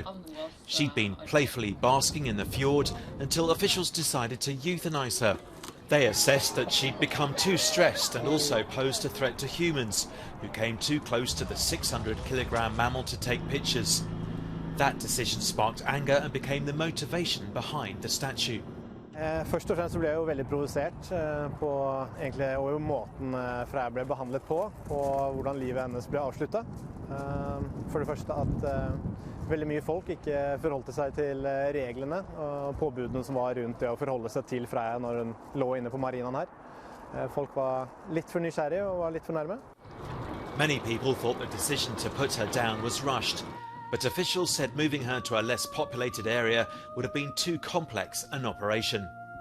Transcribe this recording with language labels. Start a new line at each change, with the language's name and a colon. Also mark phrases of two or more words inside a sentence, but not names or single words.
English: She'd been playfully basking in the fjord until officials decided to euthanize her. They assessed that she'd become too stressed and also posed a threat to humans, who came too close to the 600-kilogram mammal to take pictures. That decision sparked anger and became the motivation behind the statue.
Norwegian: Først og fremst ble jeg jo veldig provosert på egentlig over måten Feyja ble behandlet på, og hvordan livet hennes ble avsluttet. For det første at veldig mye folk ikke forholdte seg til reglene og påbudene som var rundt det å forholde seg til Feyja når hun lå inne på marinaen her. Folk var litt for nysgjerrige og var litt for nærme.
English: Many people thought the decision to put her down was rushed, but officials said moving her to a less populated area would have been too complex an operation.